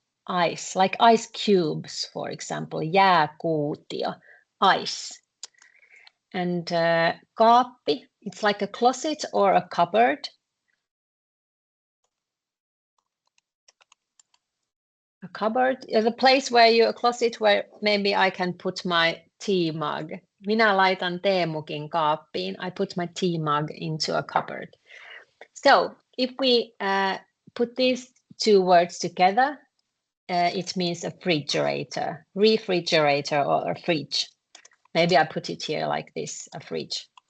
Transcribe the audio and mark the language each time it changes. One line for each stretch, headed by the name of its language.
English: Ice, like ice cubes, for example. Jääkuutio. Ice. And kaappi, it's like a closet or a cupboard. A cupboard, the place where a closet where maybe I can put my tea mug.
Finnish: Minä laitan teemukin kaappiin.
English: I put my tea mug into a cupboard. So if we put these two words together, it means a refrigerator or a fridge. Maybe I put it here like this, a fridge.